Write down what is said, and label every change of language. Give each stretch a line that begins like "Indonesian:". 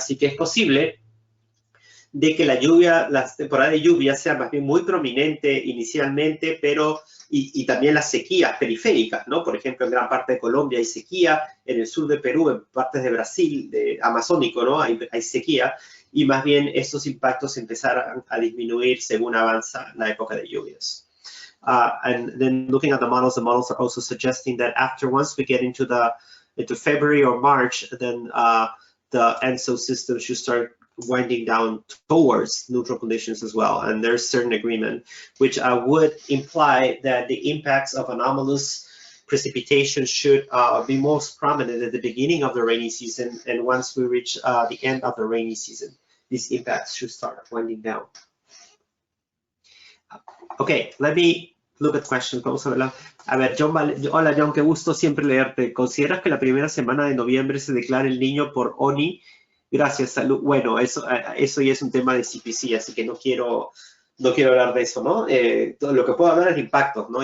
Spanish: Así que es posible de que la temporada de lluvia sea más bien muy prominente inicialmente, pero y también las sequías periféricas, ¿no? Por ejemplo, en gran parte de Colombia hay sequía, en el sur de Perú, en partes de Brasil, amazónico, ¿no? Hay sequía, y más bien estos impactos empezarán a disminuir según avanza la época de lluvias.
English: And then looking at the models are also suggesting that once we get into February or March, then the ENSO system should start winding down towards neutral conditions as well. And there's certain agreement, which would imply that the impacts of anomalous precipitation should be most prominent at the beginning of the rainy season. And once we reach the end of the rainy season, these impacts should start winding down. Okay, let me look at questions.
Spanish: Vamos a verla. A ver, hola John, qué gusto siempre leerte. ¿Consideras que la primera semana de noviembre se declara el niño por ONI? Gracias, salud. Bueno, eso ya es un tema de CPC, así que no quiero hablar de eso, ¿no? Lo que puedo hablar es de impactos, ¿no?